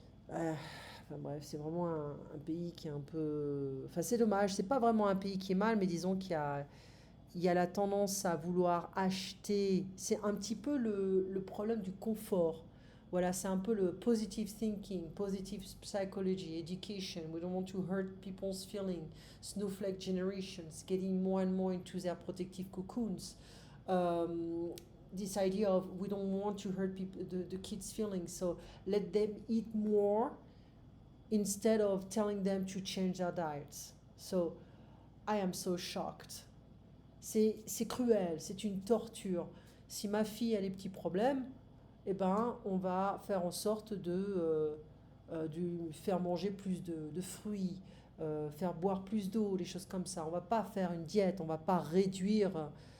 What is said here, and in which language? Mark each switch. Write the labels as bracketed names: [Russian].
[French] enfin bref, c'est vraiment un pays qui est un peu... Enfin c'est dommage, c'est pas vraiment un pays qui est mal, mais disons qu'il y a la tendance à vouloir acheter. C'est un petit peu le problème du confort. Voilà, c'est un peu le [English] positive thinking, positive psychology, education. We don't want to hurt people's feelings. Snowflake generations getting more and more into their protective cocoons. This idea of we don't want to hurt the kids' feelings, so let them eat more instead of telling them to change their diets. So I am so shocked. [French] C'est cruel, c'est une torture. Si ma fille a des petits problèmes, eh ben, on va faire en sorte de lui faire manger plus de fruits, faire boire plus d'eau, des choses comme ça. On va pas faire une diète, on va pas réduire.